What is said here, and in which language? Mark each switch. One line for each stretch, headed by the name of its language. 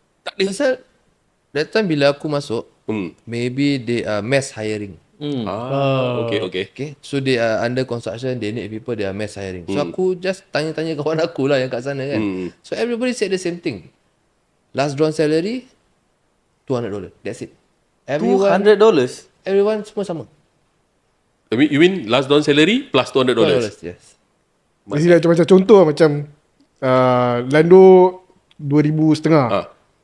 English: Pasal that time
Malay: bila aku masuk,
English: maybe they are mass hiring. Okay. Okay, so they are under construction, they need people, they are mass hiring.
Malay: So aku just tanya-tanya kawan aku lah yang kat sana kan.
English: So everybody said the same thing. Last drawn salary $200. That's it. $200?
Malay: Everyone semua sama.
English: You mean last down salary plus $200? Yes.
Malay: Jadi macam contoh macam Lando 2,500.